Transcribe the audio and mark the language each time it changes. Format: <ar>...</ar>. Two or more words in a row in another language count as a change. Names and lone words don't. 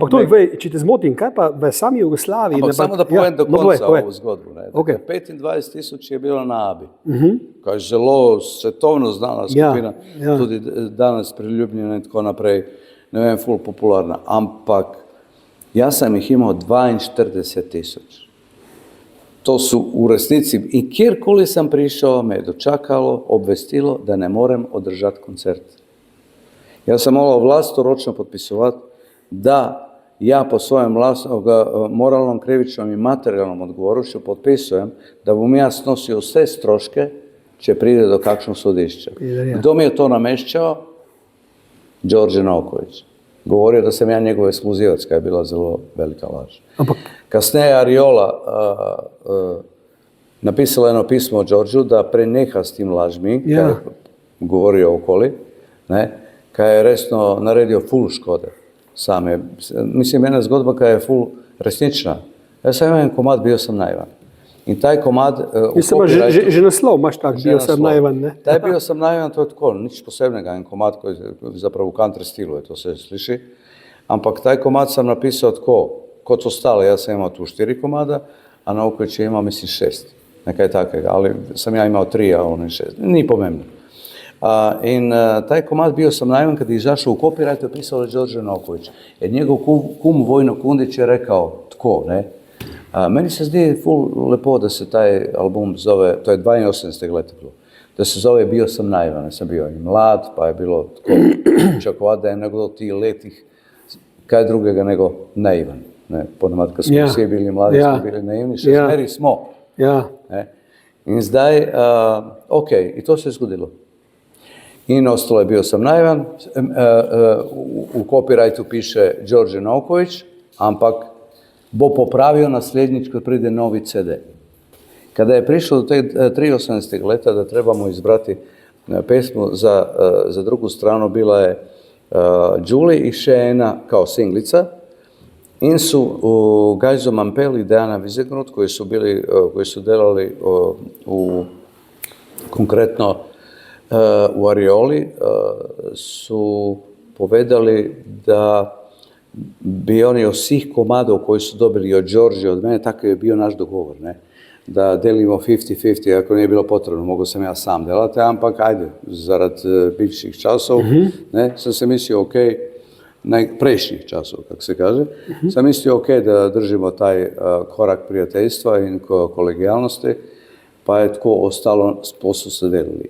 <sl>Ampak to, če te zmotim, kaj pa v sami Jugoslaviji? Ampak samo da povem do konca ovu zgodbu. 25.000 je bilo na Abi, koja je zelo svetovno znana skupina, tudi danes priljubljena in tako naprej, ne vem, ful popularna, ampak ja sam ih imao 42.000. To su u resnici, i kjerkoli sam prišao, me je dočakalo, obvestilo da ne morem održati koncert.</sl> <hr>Ja sam morao vlastoročno potpisovati da ja po svojem moralnom, krivičnom i materijalnom odgovorušću potpisujem da bom ja snosio sve stroške će pride do kakšnog sudišća.</hr> <sl>Kdo mi je to namešćao? Đorđe Novković.</sl> <hr>Govorio da sam ja njegov ekskluzivac, koja je bila zelo velika laž. Kasneje Ariola napisala jedno pismo o Đorđu da preneha s tim lažmi, kada je govorio okoli, kada je resno naredio ful škode same. Mislim, jedna zgodba kada je ful resnična. Ja sam imao jedan komad, bio sam naivan.</hr> <sl>In taj komad... Že naslov imaš tak, bio sam naivan, ne?</sl> <hr>Taj bio sam naivan,</hr> <sl>to je tako, nič posebnega, en komad koji zapravo u country stilu je, to se sliši.</sl> <hr>Ampak taj komad sam napisao tako, kot ostale, ja sam imao tu 4 komada, a Novković je imao, mislim, 6. Nekaj takega, ali sam ja imao 3, a on je 6.</hr> <sl>Ni pomembno.</sl> <hr>In taj komad bio sam naivan kad je izašao u copyrightu je pisao Đorđe Novković. Jer njegov kum Vojno Kundić je rekao, tko, ne?</hr> <sl>Meni se zdi ful lepo da se taj album zove, to je 82. leta bilo, da se zove Bio sam naivan, ja sam bio i mlad, pa je bilo tako čakovat da je nego ti letih, kaj drugega nego naivan. Ponemat, kad smo svi bili mladi, smo bili naivni, še smeri smo. In zdaj, ok, i to se je zgodilo. In ostalo je Bio sam naivan, u copyrightu piše Đorđe Novković, ampak bo popravio naslednjič kad pride novi CD.</sl> <hr>Kada je prišlo do te 83. leta da trebamo izbrati pesmu za drugu stranu, bila je Julie i še ena kao singlica. In su Gajzo Mampel i Dejana Vizegrund, koji su delali konkretno u Arioli, su povedali da bi oni od svih komadov koji su dobili od Đorđe, od mene, tako je bio naš dogovor, ne? Da delimo 50-50, ako nije bilo potrebno, mogu sam ja sam delati, ampak ajde, zarad bivših časov, ne, sam se mislio, ok, prejšnjih časov, kako se kaže, sam mislio, ok, da držimo taj korak prijateljstva in kolegijalnosti, pa je tako ostalo, poslu se delili.</hr>